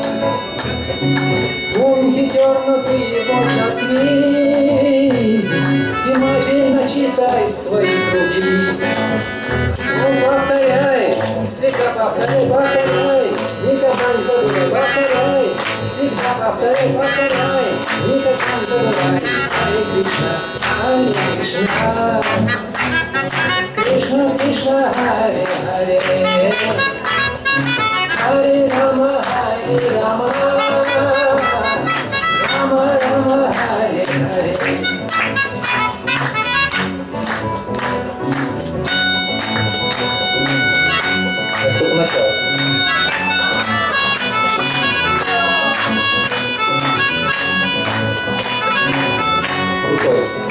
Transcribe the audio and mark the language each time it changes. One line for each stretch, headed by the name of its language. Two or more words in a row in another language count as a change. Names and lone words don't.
Russian: Он хитер, но ты его заткни, внимательно читай свои круги. Ну повторяй, всегда повторяй, повторяй, никогда не забывай, повторяй, всегда повторяй, повторяй, никогда не забывай.
Sanskrit: हरे कृष्ण, हरे कृष्ण, कृष्ण कृष्ण, हरे हरे, हरे राम, हरे राम, राम राम, हरे हरे.
Russian: Только начало. Рукой.